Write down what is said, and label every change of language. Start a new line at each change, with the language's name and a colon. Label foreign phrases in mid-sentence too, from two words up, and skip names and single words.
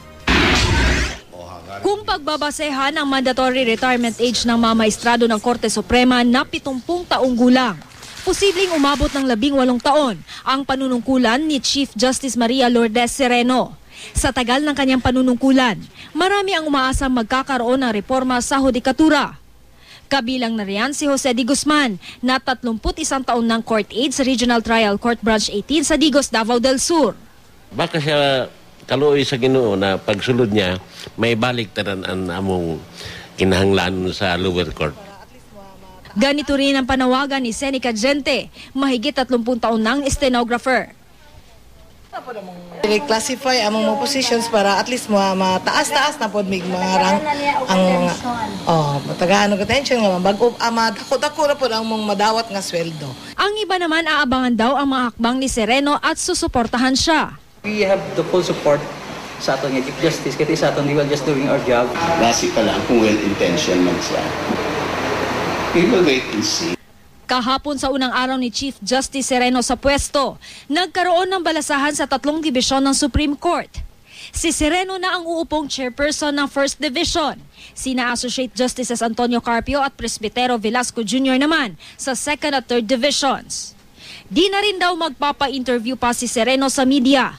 Filipino: Kung pagbabasehan ang
English: mandatory retirement age
Filipino: ng mga maestrado ng Korte Suprema na 70 taong gulang, posibleng umabot ng 18 taon ang panunungkulan ni Chief Justice Maria Lourdes Sereno. Sa tagal ng kanyang panunungkulan, marami ang umaasang magkakaroon ng reforma sa hudikatura. Kabilang na riyan si Jose D. Guzman na 31 taon ng court aide sa Regional Trial Court Branch 18 sa Digos, Davao del Sur.
Cebuano: Baka siya kaluoy sa Ginoo na pagsulod niya, may balik tanan ang among kinahanglan sa lower court.
Filipino: Ganito rin ang panawagan ni Seneca Gente, mahigit 30 taon ng stenographer.
Cebuano: I-classify ang mga positions para
English: at least
Cebuano: mataas-taas na pod mig mga rank ang matagaano ka tension nga bago madako-dako na pod ang mong madawat nga sweldo.
Filipino: Ang iba naman aabangan daw ang mga hakbang ni Sereno at susuportahan siya.
English: We have the full support
Cebuano: sa aton nga
English: Chief Justice
Cebuano: kasi sa aton
English: we will just doing our job.
Cebuano: Basi pa lang kung well-intentioned man siya.
English: We will wait and see.
Filipino: Kahapon sa unang araw ni Chief Justice Sereno sa pwesto, nagkaroon ng balasahan sa 3 dibisyon ng Supreme Court. Si Sereno na ang uupong chairperson ng First Division. Sina Associate Justices Antonio Carpio at Presbitero Velasco Jr. naman sa 2nd at 3rd Divisions. Di na rin daw magpapa-interview pa si Sereno sa media.